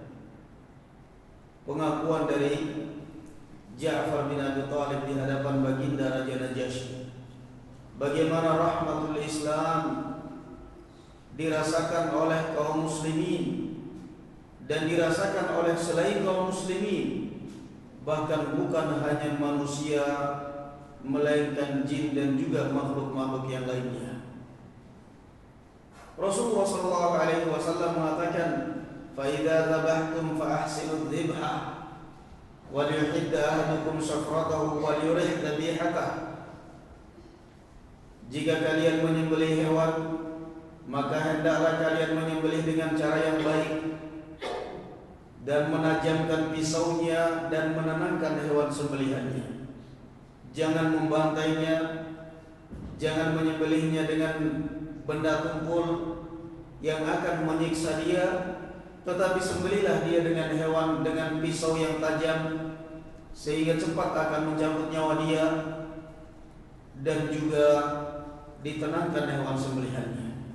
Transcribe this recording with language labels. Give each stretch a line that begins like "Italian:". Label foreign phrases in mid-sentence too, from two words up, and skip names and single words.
Indonesian: Pengakuan dari Ja'far bin Abi Thalib di hadapan baginda Raja Najasyi, bagaimana
Arabic: رحمة الإسلام
Indonesian: dirasakan oleh kaum muslimin dan dirasakan oleh selain kaum muslimin, bahkan bukan hanya manusia, melainkan jin dan juga makhluk-makhluk yang lainnya. Rasulullah SAW mengatakan,
Arabic: "فإذا ذبحتم فأحسنوا الذبح وليحد أحدكم شفرته وليرح ذبيحته."
Indonesian: Jika kalian menyembelih hewan, maka hendaklah kalian menyembelih dengan cara yang baik, dan menajamkan pisaunya dan menenangkan hewan sembelihannya. Jangan membantainya, jangan menyembelihnya dengan benda tumpul yang akan menyiksa dia, tetapi sembelihlah dia dengan hewan dengan pisau yang tajam sehingga cepat akan mencabut nyawa dia, dan juga ditenangkan hewan sembelihannya.